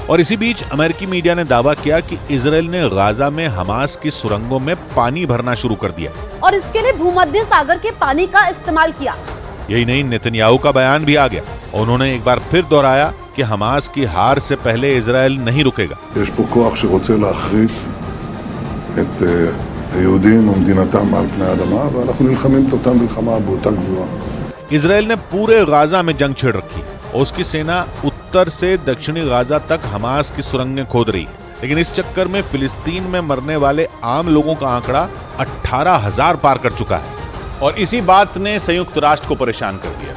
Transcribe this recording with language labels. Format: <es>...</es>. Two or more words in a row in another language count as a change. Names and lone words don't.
<hi>और इसी बीच अमेरिकी मीडिया ने दावा किया कि इजराइल ने गाजा में हमास की सुरंगों में पानी भरना शुरू कर दिया और इसके लिए भूमध्य सागर के पानी का इस्तेमाल किया। यही नहीं, नेतन्याहू का बयान भी आ गया। उन्होंने एक बार फिर दोहराया कि हमास की हार से पहले इजराइल नहीं रुकेगा।</hi> <he>יש פה כוח שרוצה להחריב את היהודים ומדינתם על פני האדמה ואנחנו נלחמים את אותה מלחמה באותה גבורה।</he> <hi>इजराइल ने पूरे गाजा में जंग छेड़ रखी और उसकी सेना उत्तर से दक्षिणी गाजा तक हमास की सुरंगें खोद रही है। लेकिन इस चक्कर में फिलिस्तीन में मरने वाले आम लोगों का आंकड़ा 18,000 पार कर चुका है और इसी बात ने संयुक्त राष्ट्र को परेशान कर दिया।</hi>